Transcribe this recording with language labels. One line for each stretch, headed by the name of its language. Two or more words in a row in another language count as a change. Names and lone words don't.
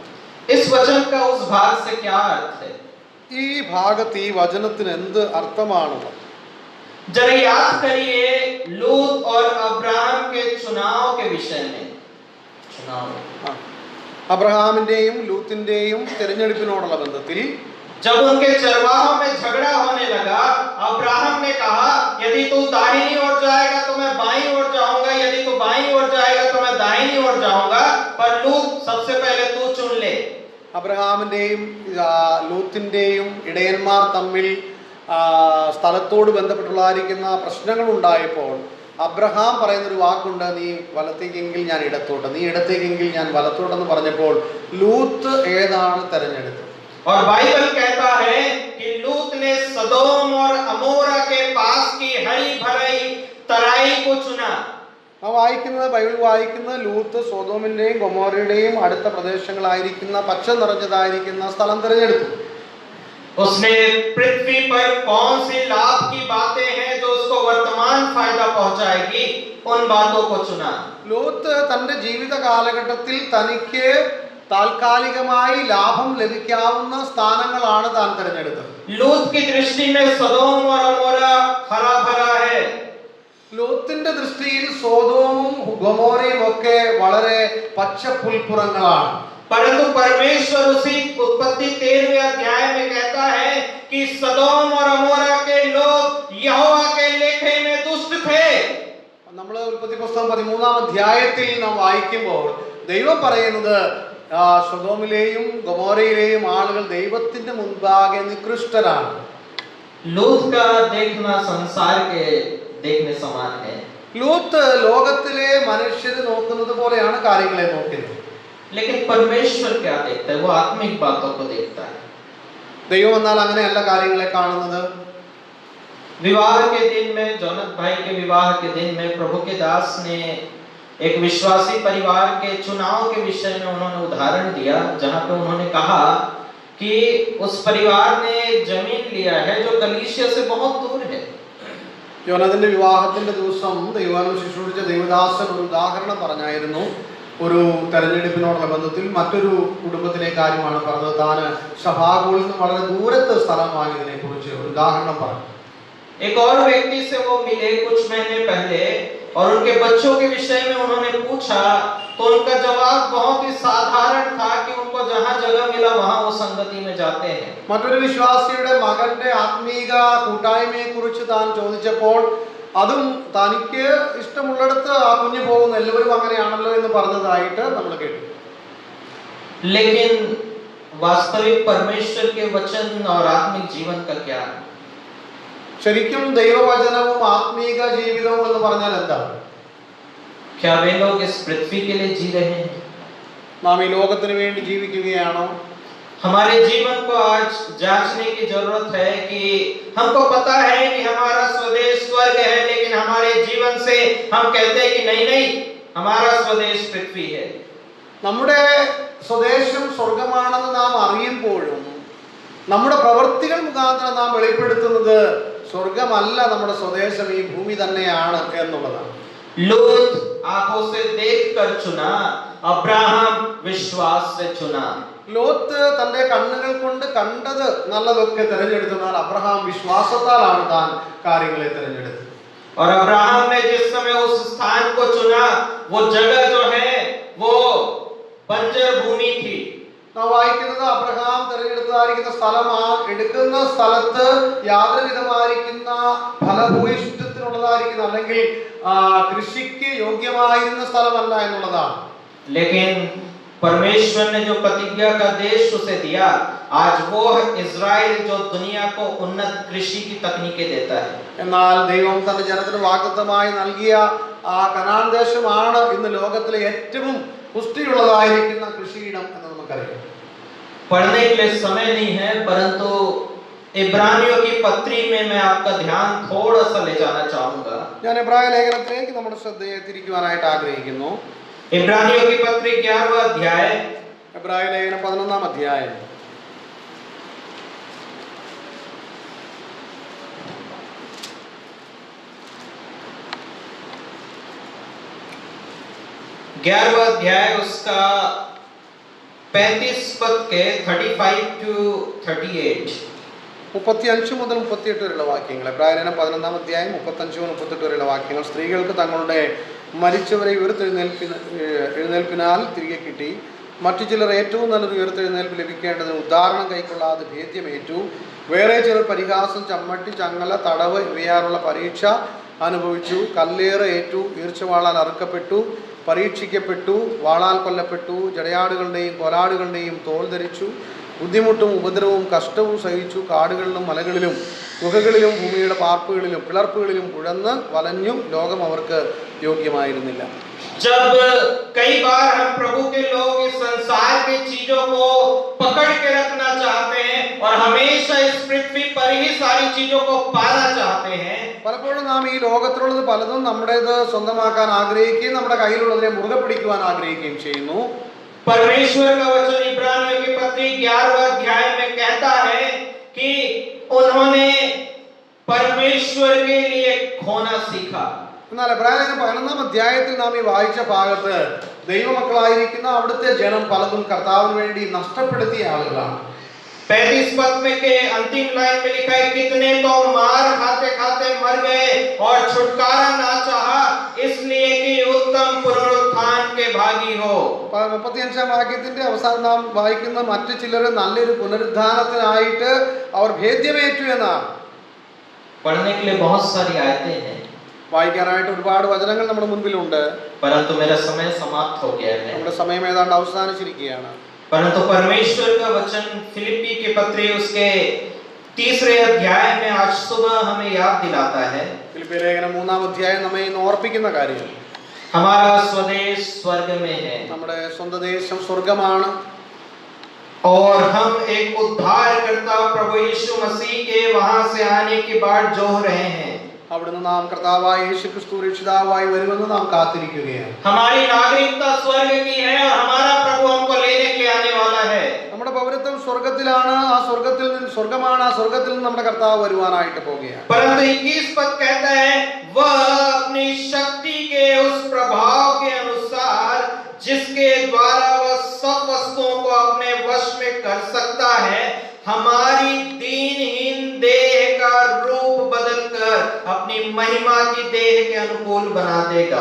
Hindi: इस वचन का उस भाग से क्या अर्थ है?
Malayalam: ഈ ഭാഗത്ത് ഈ വചനത്തിന് എന്ത് അർത്ഥമാണുള്ളത്?
Hindi: जरा याद करिए लूत और अब्राहम के चुनाव के विषय में.
Malayalam: അബ്രഹാമിന്റെയും ലൂത്തിന്റെയും തിരഞ്ഞെടുപ്പിനോടുള്ള ബന്ധത്തിൽ
Hindi: जब उनके चरवाहों में झगड़ा होने लगा, अब्राहम ने कहा, यदि तू दाहिनी ओर जाएगा तो मैं बाईं ओर जाऊंगा, यदि तू बाईं ओर जाएगा तो मैं दाहिनी ओर जाऊंगा, पर लूत सबसे पहले तू चुन ले.
Malayalam: അബ്രഹാമിന്റെയും ലൂത്തിന്റെയും ഇടയന്മാർ തമ്മിൽ സ്ഥലത്തോട് ബന്ധപ്പെട്ടുള്ളായിരിക്കുന്ന പ്രശ്നങ്ങൾ ഉണ്ടായപ്പോൾ അബ്രഹാം പറയുന്നൊരു വാക്കുണ്ട്, നീ വലത്തേക്കെങ്കിൽ ഞാൻ ഇടത്തോട്ട്, നീ ഇടത്തേക്കെങ്കിൽ ഞാൻ വലത്തോട്ടെന്ന് പറഞ്ഞപ്പോൾ ലൂത്ത് ഏതാണ് തെരഞ്ഞെടുത്തത്?
Hindi: और बाइबल कहता है कि लूत ने सदोम और अमोरा के पास की हरी भरी तराई को चुना.
Malayalam: ബൈബിൾ വായിക്കുന്നത് ലൂത്ത് സൊദോമിന്റെയും ഗൊമോറയുടെയും അടുത്ത പ്രദേശങ്ങളായിരിക്കുന്ന പച്ച നിറഞ്ഞതായിരിക്കുന്ന സ്ഥലം തിരഞ്ഞെടുത്തു.
Hindi: उसने पृथ्वी पर कौन सी लाभ की बातें हैं जो उसको वर्तमान फायदा पहुंचाएगी, उन बातों को चुना.
Malayalam: ലൂത്ത് തന്റെ ജീവിത കാലഘട്ടത്തിൽ തനിക്ക് താൽക്കാലികമായി ലാഭം ലഭിക്കാവുന്ന സ്ഥാനങ്ങളാണ് താൻ തിരഞ്ഞെടുത്തത്.
Hindi: ലൂത്ത് की दृष्टि में सदोम और अमोरा हरा भरा है.
Malayalam: ലൂത്തിന്റെ ദൃഷ്ടിയിൽ സോദോമും ഗൊമോറയും ഒക്കെ വളരെ പച്ച പുൽപ്പുറങ്ങളാണ്.
Hindi: परंतु परमेश्वर उसी उत्पत्ति 13वें अध्याय में कहता है कि सदोम और अमोरा के लोग यहोवा के लेखे में दुष्ट थे.
Malayalam: നമ്മൾ ഉൽപ്പത്തി പുസ്തകം 13-ാം അധ്യായത്തിൽ നാം വായിക്കുമ്പോൾ ദൈവം പറയുന്നത് സൊദോമിലെയും ഗൊമോറയിലെയും ആളുകൾ ദൈവത്തിന്റെ മുൻപാകെ നികൃഷ്ടരാണ്.
Hindi: लूत का देखना संसार के देखने समान है,
Malayalam: ലൂത്ത് ലോകത്തിലെ മനുഷ്യർ നോക്കുന്നത് പോലെയാണ് കാര്യങ്ങളെ നോക്കുന്നത്.
Hindi: लेकिन परमेश्वर क्या देखता है? वो आत्मिक बातों को देखता है.
Malayalam: ദൈവം എന്നാൽ അങ്ങനെയല്ല കാര്യങ്ങളെ കാണുന്നത്.
Hindi: विवाह के दिन में, जोनत भाई के विवाह के दिन में प्रभु के दास ने एक विश्वासी परिवार के चुनाव के विषय में उन्होंने उदाहरण दिया, जहां पे उन्होंने कहा कि उस परिवार ने जमीन लिया है जो कलीसिया से बहुत दूर है.
Malayalam: യോനാഥന്റെ വിവാഹത്തിന്റെ ദിവസം ദൈവാനം ശുശ്രൂഷിച്ച ദൈവദാസൻ ഒരു ഉദാഹരണം പറഞ്ഞായിരുന്നു. ഒരു തെരഞ്ഞെടുപ്പിനോടുള്ള ബന്ധത്തിൽ മറ്റൊരു കുടുംബത്തിലെ കാര്യമാണ് പറഞ്ഞത്. താൻ സഭാഗോളിൽ നിന്ന് വളരെ ദൂരത്ത് സ്ഥലം വാങ്ങിയതിനെ കുറിച്ച് ഒരു ഉദാഹരണം പറഞ്ഞു.
Hindi: एक और व्यक्ति से वो मिले कुछ महीने पहले और उनके बच्चों के विषय में उन्होंने पूछा, तो उनका जवाब बहुत ही साधारण था कि उनको जहां जगह मिला वहां वो संगति में जाते हैं.
Malayalam: മറ്റൊരു വിശ്വാസിയുടെ മകന്റെ ആത്മീക കൂട്ടായ്മയെ കുറിച്ച് താൻ ചോദിച്ചപ്പോൾ അതും തനിക്ക് ഇഷ്ടമുള്ളിടത്ത് ആ കുഞ്ഞു പോകുന്നു, എല്ലാവരും അങ്ങനെയാണല്ലോ എന്ന് പറഞ്ഞതായിട്ട് നമ്മൾ കേട്ടു.
Hindi: लेकिन वास्तविक परमेश्वर के वचन और आत्मिक जीवन का क्या?
Malayalam: ശരിക്കും ദൈവവചനവും ആത്മീക ജീവിതവും എന്ന് പറഞ്ഞാൽ എന്താണ്?
Hindi: क्या वे लोग इस पृथ्वी के लिए जी रहे हैं?
Malayalam: നാം ഈ ലോകത്തിന് വേണ്ടി ജീവിക്കുകയാണോ?
Hindi: हमारे जीवन को आज जांचने की जरूरत है कि हमको पता है कि हमारा स्वदेश स्वर्ग है, लेकिन हमारे जीवन से हम कहते हैं कि नहीं नहीं, हमारा स्वदेश पृथ्वी है.
Malayalam: നമ്മുടെ സ്വദേശം സ്വർഗമാണെന്ന് നാം അറിയുമ്പോഴും നമ്മുടെ പ്രവൃത്തികൾ മുഖാന്തരം നാം വെളിപ്പെടുത്തുന്നത് സ്വർഗമല്ല, നമ്മുടെ സ്വദേശം ഈ ഭൂമി തന്നെയാണ് എന്നുള്ളതാണ്.
Hindi: लूत आंखों से देखकर चुना, अब्राहम विश्वास से चुना.
Malayalam: ലോത്ത് തന്റെ കണ്ണുകൾ കൊണ്ട് കണ്ടത് നല്ലതൊക്കെ തിരഞ്ഞെടുത്തെന്നാൽ അബ്രഹാം വിശ്വാസത്താലാണ് താൻ കാര്യങ്ങളെ തിരഞ്ഞെടുത്തത്.
Hindi: और अब्राहम ने जिस समय उस स्थान को चुना, वो जगह जो है वो बंजर भूमि थी.
Malayalam: നാം വായിക്കുന്നത് അബ്രഹാം തിരഞ്ഞെടുത്തതായിരിക്കുന്ന സ്ഥലം ആ എടുക്കുന്ന സ്ഥലത്ത് യാതൊരു വിധമായിരിക്കുന്ന ഫലഭൂയിഷ്ഠത്തിനുള്ളതായിരിക്കുന്ന അല്ലെങ്കിൽ കൃഷിക്ക് യോഗ്യമായിരുന്ന സ്ഥലമല്ല എന്നുള്ളതാണ്.
Hindi: लेकिन परमेश्वर ने जो प्रतिज्ञा का देश उसे दिया, आज वो इज़राइल जो दुनिया को उन्नत कृषि की तकनीकें देता है.
Malayalam: എന്നാൽ ദൈവം തന്റെ ജനത്തിന് വാഗ്ദത്തമായി നൽകിയ ആ കനാൻ ദേശമാണ് ഇന്ന് ലോകത്തിലെ ഏറ്റവും പുഷ്ടിയുള്ളതായിരിക്കുന്ന കൃഷിയിടം എന്ന് നമുക്കറിയാം.
Hindi: पढ़ने के लिए समय नहीं है, परंतु इब्रानियों की पत्री में मैं आपका ध्यान थोड़ा सा ले जाना चाहूंगा.
Malayalam: ഞാൻ എബ്രായ ലേഖനത്തിലേക്ക് നമ്മുടെ ശ്രദ്ധയെ തിരിക്കുവാനായിട്ട് ആഗ്രഹിക്കുന്നു.
Hindi: इब्रानियों की पत्री 11वां अध्याय,
Malayalam: എബ്രായ ലേഖനം 11-ാം അധ്യായം.
Hindi: उसका 35 पद के 35 to 38.
Malayalam: 35 മുതൽ 38 വരെയുള്ള വാക്യങ്ങൾ. എബ്രായ ലേഖനം 11-ാം അധ്യായം 35 മുതൽ 38 വരെയുള്ള വാക്യങ്ങൾ. സ്ത്രീകൾക്ക് തങ്ങളുടെ മരിച്ചവരെ ഉയർത്തെഴുന്നേൽപ്പിനാൽ തിരികെ കിട്ടി. മറ്റു ചിലർ ഏറ്റവും നല്ലൊരു ഉയർത്തെഴുന്നേൽപ്പ് ലഭിക്കേണ്ടതിന് ഉദാഹരണം കൈക്കൊള്ളാതെ ഭേദ്യമേറ്റു. വേറെ ചിലർ പരിഹാസം, ചമ്മട്ടി, ചങ്ങല, തടവ് ഇവയാറുള്ള പരീക്ഷ അനുഭവിച്ചു. കല്ലേറ് ഏറ്റു, ഈർച്ചവാളാൽ അറുക്കപ്പെട്ടു, പരീക്ഷിക്കപ്പെട്ടു, വാളാൽ കൊല്ലപ്പെട്ടു. ജടയാടുകളുടെയും കൊലാടുകളുടെയും തോൽ ധരിച്ചു. ബുദ്ധിമുട്ടും ഉപദ്രവവും കഷ്ടവും സഹിച്ചു. കാടുകളിലും മലകളിലും ഗുഹകളിലും ഭൂമിയുടെ പാർപ്പുകളിലും പിളർപ്പുകളിലും ഉഴന്ന് വലഞ്ഞു. ലോകം അവർക്ക് യോഗ്യമായിരുന്നില്ല.
Hindi: जब कई बार हम प्रभु के लोग इस संसार की चीजों को पकड़ के रखना चाहते हैं और हमेशा इस पृथ्वी पर ही सारी चीजों को पाना चाहते हैं.
Malayalam: പലപ്പോഴും നാം ഈ ലോകത്തിലുള്ളത് പലതും നമ്മുടേത് സ്വന്തമാക്കാൻ ആഗ്രഹിക്കുകയും നമ്മുടെ കയ്യിലുള്ളതിനെ മുറുകെ പിടിക്കുവാൻ ആഗ്രഹിക്കുകയും ചെയ്യുന്നു.
Hindi: परमेश्वर का वचन इब्रानियों की पत्री 11वां अध्याय में कहता है कि उन्होंने परमेश्वर के लिए खोना सीखा.
Malayalam: എന്നാൽ എബ്രായ ലേഖനം 11-ാം അധ്യായത്തിൽ നാം ഈ വായിച്ച ഭാഗത്ത് ദൈവമക്കളായിരിക്കുന്ന അവിടുത്തെ ജനം പലതും കർത്താവിന് വേണ്ടി നഷ്ടപ്പെടുത്തിയ ആളുകളാണ്.
Hindi: 35 पद में के अंतिम लाइन में लिखा है, कितने तो मार खाते खाते मर गए और छुटकारा ना चाहा, इसलिए कि उत्तम पुनरुत्थान के भागी हो.
Malayalam: 35-ാം വാക്യത്തിന്റെ അവസാനം നാം വായിക്കുന്ന മറ്റു ചിലർ നല്ലൊരു പുനരുദ്ധാനത്തിനായിട്ട് അവർ ഭേദ്യമേറ്റു എന്നാണ്.
Hindi: पढ़ने के लिए बहुत सारी आयतें हैं,
Malayalam: വായിക്കാനായിട്ട് ഒരുപാട് വചനങ്ങൾ നമ്മുടെ മുൻപിലുണ്ട്.
Hindi: परंतु मेरा समय समाप्त हो गया है.
Malayalam: നമ്മുടെ സമയം ഏതാണ്ട് അവസാനിച്ചിരിക്കുകയാണ്.
Hindi: परंतु परमेश्वर का वचन फिलिप्पी के पत्री उसके तीसरे अध्याय में आज सुबह हमें याद दिलाता है
Malayalam: ഫിലിപ്പിയ ലേഖനം 3-ാം അധ്യായം നമ്മെ ഇന്ന് ഓർപ്പിക്കുന്ന കാര്യം
Hindi: हमारा स्वदेश स्वर्ग में है
Malayalam: നമ്മുടെ സ്വന്തം ദേശം സ്വർഗമാണ്.
Hindi: और हम एक उद्धारकर्ता प्रभु यीशु मसीह के वहां से आने की बाट जोह रहे हैं.
Malayalam: അവിടുന്ന് നാം കർത്താവായ യേശുക്രിസ്തു രക്ഷിതാവായി വരുമെന്ന് നാം കാത്തിരിക്കുകയാണ്.
Hindi: हमारी नागरिकता स्वर्ग की है और हमारा प्रभु हमको लेने के लिए आने वाला है.
Malayalam: നമ്മുടെ പൗരത്വം സ്വർഗത്തിലാണ്. ആ സ്വർഗത്തിൽ നിന്ന് സ്വർഗമാണ്. ആ സ്വർഗത്തിൽ നിന്ന് നമ്മുടെ കർത്താവ് വരുവാനായിട്ട് പോവുകയാണ്.
Hindi: परंतु 21 पद कहता है वह अपनी शक्ति के उस प्रभाव के अनुसार जिसके द्वारा वह सब वस्तुओं को अपने वश में कर सकता है हमारी दीनहीन देह का रूप बदलकर अपनी महिमा की देह के अनुकूल बना देगा.